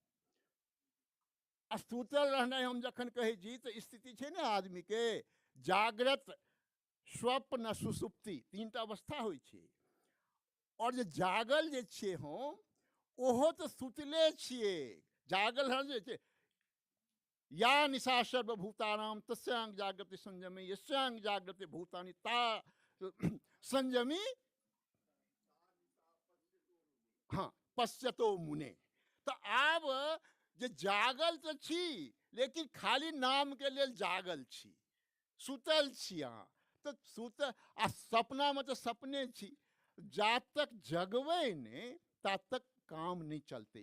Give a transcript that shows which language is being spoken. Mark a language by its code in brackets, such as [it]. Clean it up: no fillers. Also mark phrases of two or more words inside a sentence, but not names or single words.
[mai] आ सुतल रहनाइ हम जखन कहै छी तऽ स्थिति छै ने आदमी के, जागृत, स्वप्न आ सुसुप्ति, 3टा अवस्था होइ छै। और जे जागल जे छियै हम, ओहो तऽ सुतले छियै। जागल हर जे छै, [sa] या निशा सर्वभूतानां तस्यां जागृति संयमी यस्यां जागृति भूतानि ता संयमी हाँ पश्यतो मुने। [mai] तो आब जे जागल तो छी, लेकिन खाली नाम के लेल जागल छी, सुतल छी अहाँ। तो सुत आ सपना में तो सपने छी। जा तक जगबै ने ता तक काम नहीं चलते।